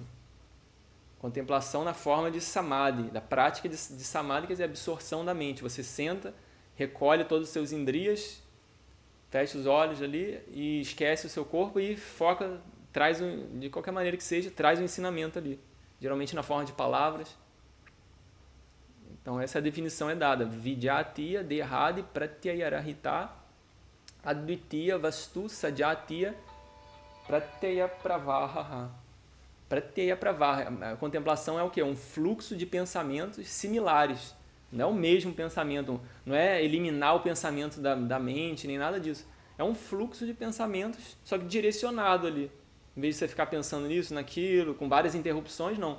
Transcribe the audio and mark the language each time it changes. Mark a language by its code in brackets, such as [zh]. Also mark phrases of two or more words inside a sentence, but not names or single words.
[pt] Contemplação na forma de Samadhi, da prática de Samadhi, quer dizer, absorção da mente. Você senta, recolhe todos os seus indriyas, fecha os olhos ali e esquece o seu corpo e foca, traz de qualquer maneira que seja, traz um ensinamento ali, geralmente na forma de palavras. Então essa definição é dada: [sa] Vidyatiya Dehadi Pratyayarahita Advitiya Vastu Sajatiya Pratyaya Pravaha. Pratyaya Pravaha. [pt] A contemplação é o quê? Um fluxo de pensamentos similares. Não é o mesmo pensamento, não é eliminar o pensamento da mente, nem nada disso. É um fluxo de pensamentos, só que direcionado ali. Em vez de você ficar pensando nisso, naquilo, com várias interrupções, não.